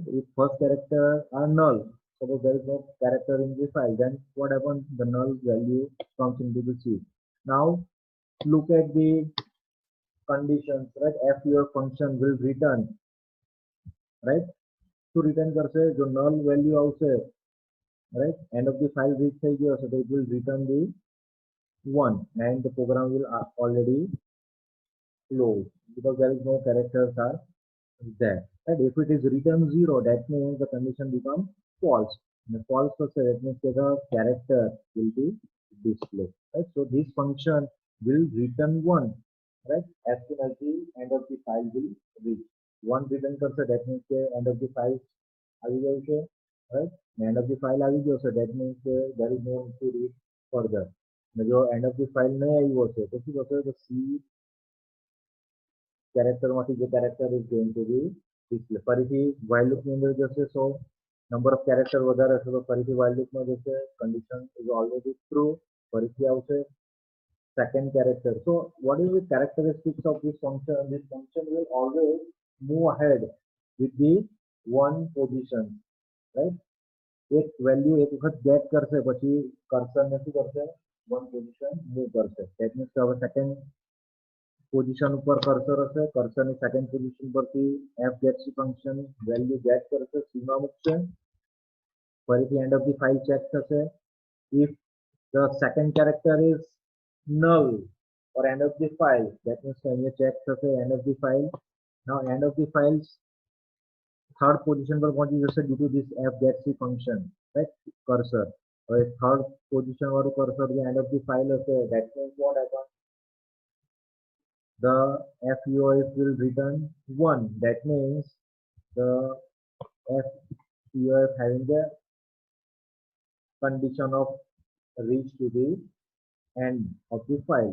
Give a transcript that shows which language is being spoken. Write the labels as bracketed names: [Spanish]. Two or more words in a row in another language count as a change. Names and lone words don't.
[English] If first character are null, suppose there is no character in the file, then what happens? The null value comes into the C. Now look at the conditions, right? FUF function will return, right? To return [Gujarati] કરશે જો [English] null value આવશે, right? End of the file reach [Gujarati] થઈ ગયો હશે, [English] so it will return the 1 and the program will already close because there is no characters are there. Right? If it is return 0, that means the condition becomes false. And false also, that means that the character will be displayed. Right? So this function will return 1, right? As soon as the end of the file will reach. 1 return કરશે, that means the end of the file [Gujarati] આવી ગયું છે, [English] right? End of the file [Gujarati] આવી ગયો છે, [English] that means there is no need to read further. [Gujarati] જો [English] end of the file [Gujarati] નહીં આવ્યો છે તો શું થશે? તો C character માંથી જે [English] character is going to be display. [Gujarati] ફરીથી [English] while loop [Gujarati] ની અંદર જશે, [English] so number of character [Gujarati] વધારે હશે તો ફરીથી [English] while loop [Gujarati] માં જશે, [English] condition is already true, [Gujarati] ફરીથી આવશે [English] second character. So what is the characteristics of this function? This function will always move ahead with the one position, right? [Gujarati] એક વેલ્યુ એક વખત ગેટ કરશે પછી કર્સર ને શું કરશે? [English] one position move [Gujarati] કરશે. [English] That means [Gujarati] હવે [English] second position [Gujarati] ઉપર કર્સર હશે, કર્સરની [English] second position [Gujarati] પરથી [English] f get c function value get [Gujarati] કરશે, c માં મૂકશે, ફરીથી [English] end of the file check [Gujarati] થશે. [English] If the second character is null or end of the file, that means [Gujarati] અહીંયા check થશે [English] end of the file. Now end of the files third position [Gujarati] પર પહોંચી જશે [English] due to this f get c function, right? Cursor હવે third position વાળું cursor જે end of the file હશે, that means what happens? The FUF will return 1. That means the FUF having the condition of reach to the end of the file.